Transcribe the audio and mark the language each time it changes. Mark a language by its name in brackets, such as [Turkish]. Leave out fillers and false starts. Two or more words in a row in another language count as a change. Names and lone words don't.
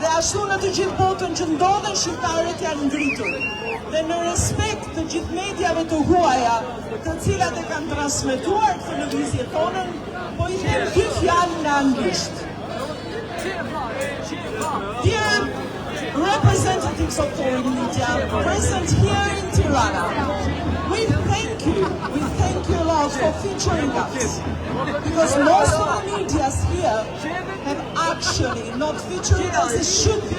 [Albanian] dhe ashtu në të gjithë botën që ndodhen shqiptarët janë ngritur. Dhe në respekt të gjithë mediave të huaja, të cilat e kanë transmetuar këtë lëvizje tonën, po I them 2 fjalë në anglisht. [English] Dear representatives of foreign media present here in Tirana, we thank you a lot for featuring us, because most of the medias here have actually not featured as they should be.